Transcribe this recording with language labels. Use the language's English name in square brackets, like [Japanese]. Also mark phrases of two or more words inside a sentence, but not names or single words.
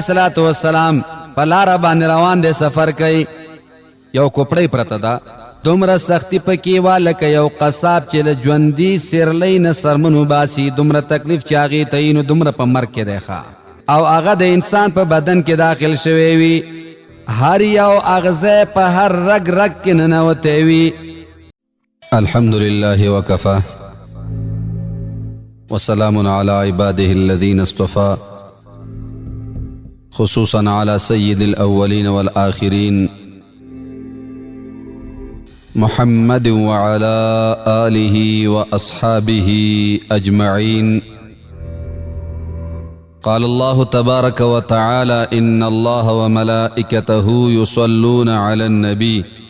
[Pashto] السلام په لاره باندې روان دی سفر کوي یو کوپړۍ پرته ده دومره سختی پکې وه لکه یو قصاب چې له ژوندي سیرلۍ نه سرمن وباسي دومره تکلیف چې هغې ته یي نو دومره په مرګ کې دی ښه او هغه د انسان په بدن کې داخل شوی وي هر یو اغزی په هر رگ رگ کې ننوتی وي [Arabic] الحمد لله وکفا وسلام على عباده الذين اصطفى خصوصا على سيد الأولين والآخرين محمد وعلى آله وأصحابه أجمعين قال الله تبارك وتعالى إن الله وملائكته يصلون على النبي